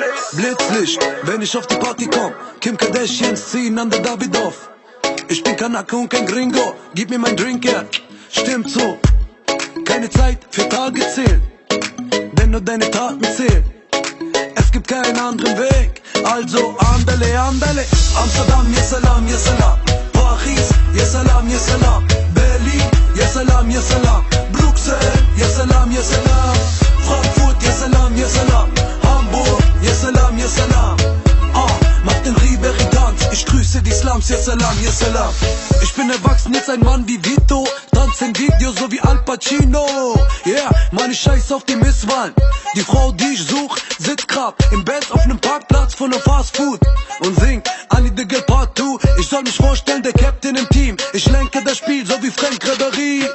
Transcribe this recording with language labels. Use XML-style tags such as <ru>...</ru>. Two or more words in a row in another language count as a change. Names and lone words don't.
<de>Blitzlicht, wenn ich auf die Party komm. Kim Kardashians ziehen an der Davidoff. Ich bin Kanake und kein Gringo, gib mir mein Drink her. Stimmt so, keine Zeit für Tage zählen, denn nur deine Taten zählen. Es gibt keinen anderen Weg, also</de> <es>andale, andale.</es> <de>Amsterdam,</de> <ar>يا سلام، يا سلام. Paris, يا سلام، يا سلام. Berlin, يا سلام، يا سلام. Bruxelles, يا سلام، يا سلام. Frankfurt, يا سلام، يا سلام. Hamburg, يا سلام، يا سلام.</ar> <de>Mach den Ribery-Tanz, ich grüße die Slums,</de> <ar>يا سلام، يا سلام.</ar> <de>Ich bin erwachsen, jetzt ein Mann wie Vito. Tanz in Video, so wie Al Pacino. Yeah, Mann, ich scheiß auf die Misswahlen. Die Frau, die ich such, sitzt grad im Bett auf nem Parkplatz von einem Fast Food und singt I Need the Girl Part 2. Ich soll mich vorstellen, der Captain im Team. Ich lenke das Spiel, so wie Frank Ribery.</de>